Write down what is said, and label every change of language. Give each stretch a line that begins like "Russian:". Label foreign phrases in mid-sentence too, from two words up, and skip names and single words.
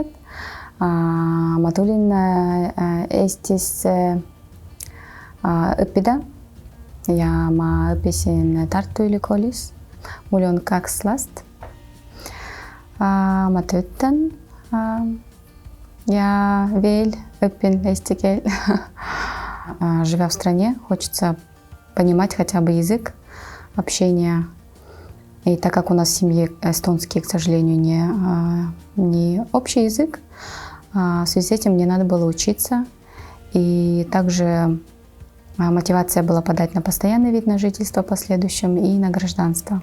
Estonian: Ma tulin Eestisse õppida ja ma õppisin Tartu Ülikoolis. Mul on 2 last. Ma töötan ja veel õpin eesti keel.
Russian: Живя в стране, хочется понимать хотя бы язык общения. И так как у нас в семье эстонский, к сожалению, не общий язык, в связи с этим мне надо было учиться. И также мотивация была подать на постоянный вид на жительство в последующем и на гражданство.